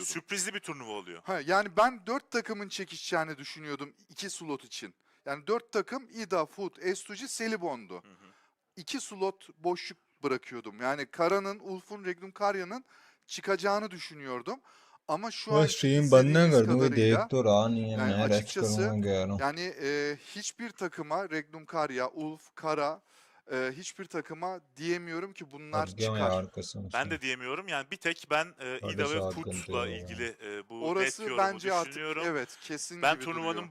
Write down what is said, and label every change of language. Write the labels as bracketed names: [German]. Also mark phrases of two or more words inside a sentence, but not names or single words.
[Turkish] Sürprizli bir turnuva oluyor. Yani ben 4 takımın çekişeceğini düşünüyordum 2 slot için. Yani 4 takım İda, Foot, S2G, Selibon'du. 2 slot boşluk bırakıyordum. Yani Kara'nın, Ulf'un, Regnum Karya'nın çıkacağını düşünüyordum. Ama şu an [Hindi] स्ट्रीम बंद ना कर दूं कोई देख तो रहा नहीं है [Turkish] yani [Hindi] मैं रेस्ट [Turkish] açıkçası [Hindi] करूंगा कह रहा हूं [Turkish] yani hiçbir takıma Regnum Karya, Ulf, Kara hiçbir takıma diyemiyorum ki bunlar [Hindi] थक गया मैं [Turkish] çıkar. [Hindi] यार कसम [Turkish] Ben [Hindi] से [Turkish] de diyemiyorum. Yani bir tek ben [Hindi] साढ़े [Turkish] İda ve [Hindi] 7 घंटे [Turkish] Foot'la [Hindi] हो गए [Turkish] ilgili bu net Orası yorumu bence artık düşünüyorum. evet kesin Ben gibi turnuvanın duruyor.